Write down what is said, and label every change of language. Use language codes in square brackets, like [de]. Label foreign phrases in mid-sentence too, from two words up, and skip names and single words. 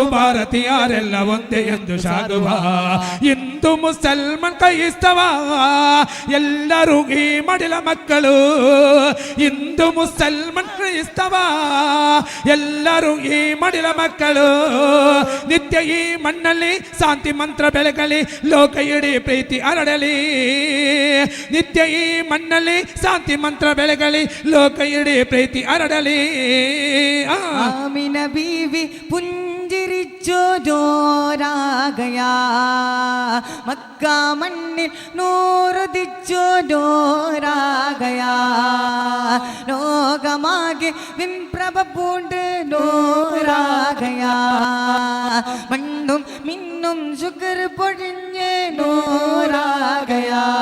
[kn] ಭಾರತೀಯರೆಲ್ಲ ಒಂದೇ ಎಂದು ಸಾಗುವ ಹಿಂದೂ ಮುಸಲ್ಮಾನ್ ಕ್ರೈಸ್ತವ ಎಲ್ಲರೂ ಈ ಮಡಿಲ ಮಕ್ಕಳು ಹಿಂದೂ ಮುಸಲ್ಮಾನ್ ಕ್ರೈಸ್ತವ ಎಲ್ಲರೂ ಈ ಮಡಿಲ ಮಕ್ಕಳು ನಿತ್ಯ ಈ ಮಣ್ಣಲ್ಲಿ ಶಾಂತಿ ಮಂತ್ರ ಬೆಳಗಲಿ ಲೋಕ ಇಡೀ ಪ್ರೀತಿ ಹರಡಲಿ ನಿತ್ಯ ಈ ಮಣ್ಣಲ್ಲಿ ಶಾಂತಿ ಮಂತ್ರ ಬೆಳಗಲಿ ಲೋಕ ಇಡೀ ಪ್ರೀತಿ ಹರಡಲಿ [ml] ആമിന ബീവി പുഞ്ചിരിച്ചു ജോരാകയാ മക്ക മണ്ണിൽ നൂറുദിച്ചു ജോരാകയാ ലോകമാകെ വിംപ്രഭ പൂണ്ട് നോരാകയാ മണ്ണും മിന്നും ശുക്ർ പൊഴിഞ്ഞ് നോരാകയാ